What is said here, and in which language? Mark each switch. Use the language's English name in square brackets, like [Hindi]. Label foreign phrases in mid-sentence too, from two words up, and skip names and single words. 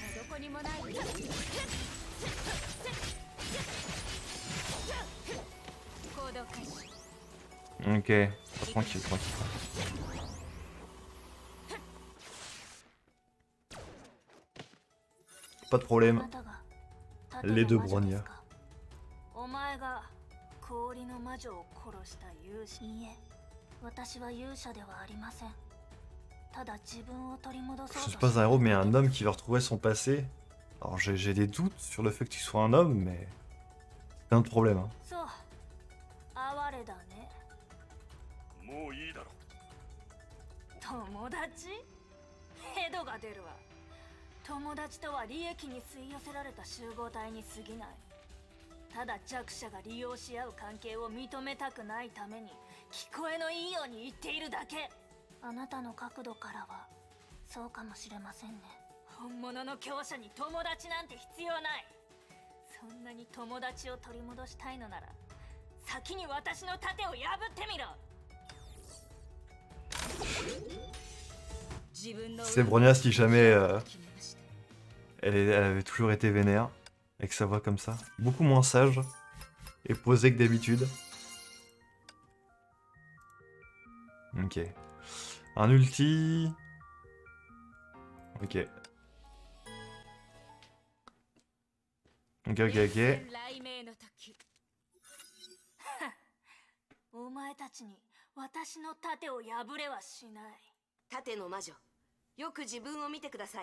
[French] Ok, tranquille, tranquille. Pas de problème. Les deux Bronya. [Japanese] お前が氷の魔女を殺した勇者。いいえ、私は勇者ではありません。ただ自分を取り戻そうと。 [French] Je suis pas un héros mais un homme qui va retrouver son passé. Alors j'ai des doutes sur le fait que tu sois un homme mais c'est un autre problème. Hein. [Japanese] そう、哀れだね。もういいだろ。友達？ヘドが出るわ。友達とは利益に吸い寄せられた集合体に過ぎない。ただ弱者が利用し合う関係を認めたくないために聞こえのいいように言っているだけ。あなたの角度からはそうかもしれませんね。本物の強者に友達なんて必要ない。そんなに友達を取り戻したいのなら先に私の盾を破ってみろ。 [French] C'est Bronya si jamais elle avait toujours été vénère, avec sa voix comme ça. Beaucoup moins sage et posée que d'habitude. Ok. Un ulti. Ok. Ok, ok, ok. [Japanese] お前たちに私の盾を破れはしない。盾の魔女、よく自分を見てください。